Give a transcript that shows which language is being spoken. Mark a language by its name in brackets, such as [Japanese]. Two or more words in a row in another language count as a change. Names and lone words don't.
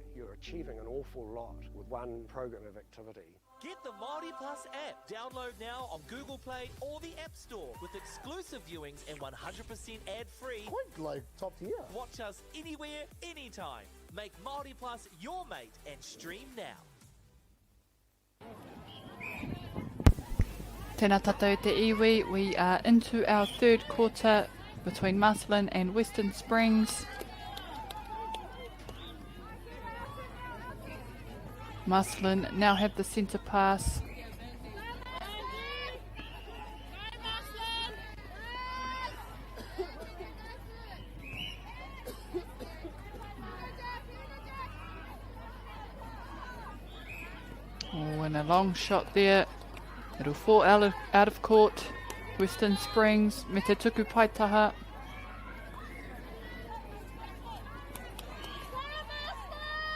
[English] You're achieving an awful lot with one program of activity. Get the Māori Plus app. Download now on Google Play or the App Store with exclusive viewings and 100% ad-free. Quite like top tier. Watch us anywhere, anytime. Make Māori Plus your mate and stream now. [Māori] Tēnā tātou te iwi, [English] we are into our third quarter between Marcelin and Western Springs. Marcelin now have the centre pass. Oh, and a long shot there. It'll fall out of court. Western Springs, [Māori] me te tuku paitaha.